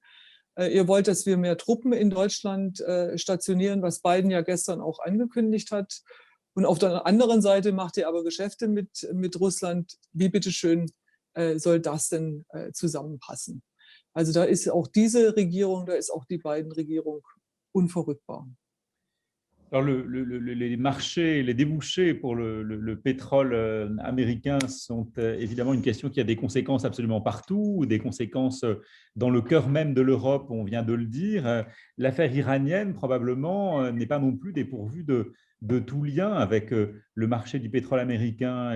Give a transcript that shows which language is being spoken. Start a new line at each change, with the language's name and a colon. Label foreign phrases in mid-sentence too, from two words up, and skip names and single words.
German: Ihr wollt, dass wir mehr Truppen in Deutschland stationieren, was Biden ja gestern auch angekündigt hat. Und auf der anderen Seite macht ihr aber Geschäfte mit Russland. Wie bitteschön soll das denn zusammenpassen? Also da ist auch diese Regierung, da ist auch die Biden-Regierung unverrückbar.
French: Alors les marchés, les débouchés pour le pétrole américain sont évidemment une question qui a des conséquences absolument partout, des conséquences dans le cœur même de l'Europe, on vient de le dire. L'affaire iranienne, probablement, n'est pas non plus dépourvue de tout lien avec le marché du pétrole américain.